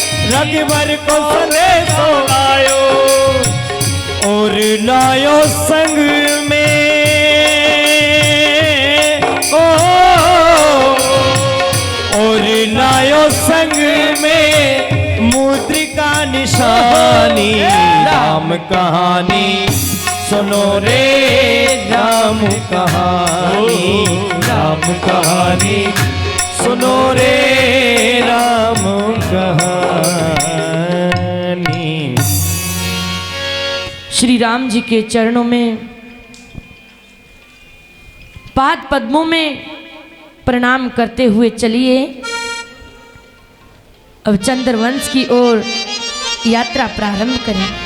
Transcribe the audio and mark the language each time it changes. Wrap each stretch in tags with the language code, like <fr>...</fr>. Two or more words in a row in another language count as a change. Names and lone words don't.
<hi>रघुवर को संदेशो लायो और लायो संग में ओ और लायो संग में मुद्रिका निशानी राम कहानी सुनो रे राम कहानी राम कहानी सुनो रे राम कहानी। श्री राम जी के चरणों में पाद पद्मों में प्रणाम करते हुए चलिए अब चंद्रवंश की ओर यात्रा प्रारंभ करें।</hi>